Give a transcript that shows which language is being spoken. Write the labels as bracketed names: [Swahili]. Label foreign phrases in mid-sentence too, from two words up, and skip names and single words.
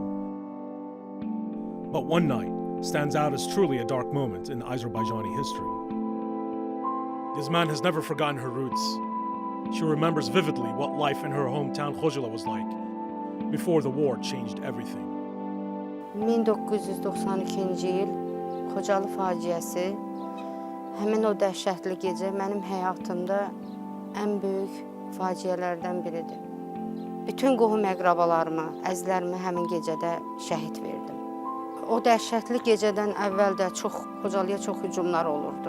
[English] But one night stands out as truly a dark moment in Azerbaijani history. Yasman has never forgotten her roots. She remembers vividly what life in her hometown Khojaly was like before the war changed everything. [Azerbaijani] 1992 il Khojaly faciəsi, həmin o dəhşətli gecə mənim həyatımda ən böyük faciələrdən biridir. Bütün qohum əqrabalarımı, əzizlərimi həmin gecədə şəhid verdim. O dəhşətli gecədən əvvəl də Khojalıya çox hücumlar olurdu.